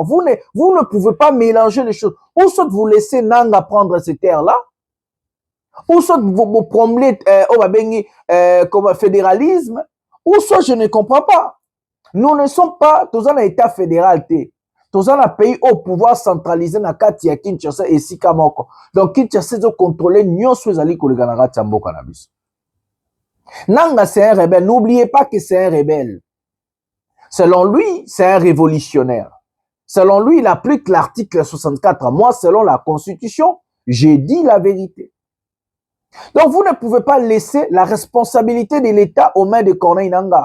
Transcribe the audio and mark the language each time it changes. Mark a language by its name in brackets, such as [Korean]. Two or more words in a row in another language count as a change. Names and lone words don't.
[French] Vous ne pouvez pas mélanger les choses. Ou soit vous laissez Nanga prendre ces terres-là, ou soit vous promenez comme fédéralisme, ou soit je ne comprends pas. Nous ne sommes pas tous un État fédéral. Tous un pays au pouvoir centralisé [Lingala] na kati ya [French] Kinshasa et Sikamoko. Donc Kinshasa doit contrôler [Lingala] nyonso ezali koleka na kati ya mboka na biso. [French] Nanga c'est un rebelle. N'oubliez pas que c'est un rebelle. Selon lui, c'est un révolutionnaire. Selon lui, il applique l'article 64. Moi, selon la Constitution, j'ai dit la vérité. Donc, vous ne pouvez pas laisser la responsabilité de l'État aux mains de Corneille Nanga.